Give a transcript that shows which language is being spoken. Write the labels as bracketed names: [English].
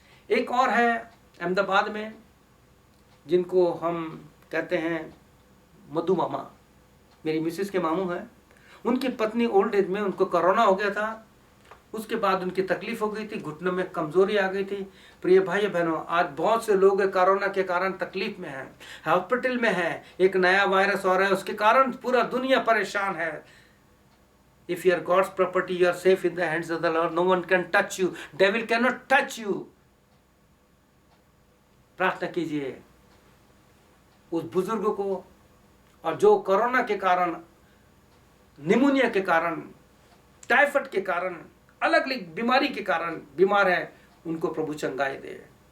[Hindi] एक और है अहमदाबाद में, जिनको हम कहते हैं मधु मामा, मेरी मिसेस के मामू हैं, उनकी पत्नी ओल्ड एज में, उनको कोरोना हो गया था, उसके बाद उनकी तकलीफ हो गई थी, घुटनों में कमजोरी आ गई थी। प्रिय भाई बहनों, आज बहुत से लोग कोरोना के कारण तकलीफ में हैं, हॉस्पिटल में हैं, एक नया वायरस हो रहा है, उसके कारण पूरा दुनिया परेशान है। [English] If you are God's property, you are safe in the hands of the Lord. No one can touch you. Devil cannot touch you. [Hindi] प्रार्थना कीजिए उस बुजुर्ग को, और जो कोरोना के कारण, निमोनिया के कारण, टाइफाइड के कारण, अलग अलग बीमारी के कारण बीमार है, उनको प्रभु चंगाई दे।